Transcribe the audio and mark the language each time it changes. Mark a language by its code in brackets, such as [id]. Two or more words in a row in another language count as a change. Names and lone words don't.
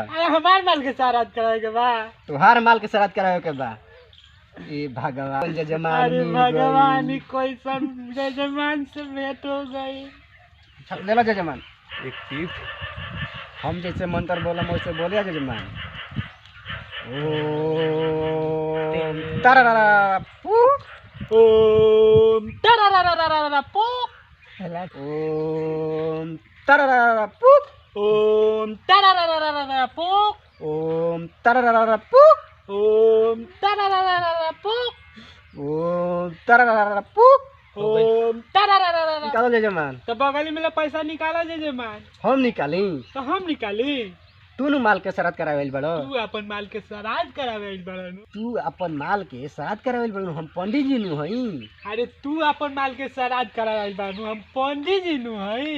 [bho] अरे हमार माल के श्राद्ध करावे के बा। तोहार माल के श्राद्ध करावे के बा। ए भगवान जजमान। अरे भगवान कैसन जजमान से भेंट हो गई। ले लो जजमान एक टिप। हम जैसे मंत्र बोला वैसे बोलिए जजमान। ओम तरररा पू ओम तरररा पू ओम तरररा पू ओम तरररा पू ओम तरररा पू ओम तरररा पू ओम तरररा पू ओम तरररा। निकालो जजमान। तो बगल में पैसा निकाला जजमान। हम निकाली तो हम निकाली। तू नु माल के श्राद्ध करावेल बड़ो। तू अपन माल के श्राद्ध करावे बड़न। तू अपन माल के श्राद्ध करावेल बड़ो। हम पंडित जी नु हई। अरे तू अपन माल के श्राद्ध करावे बानू हम पंडित जी नु हई।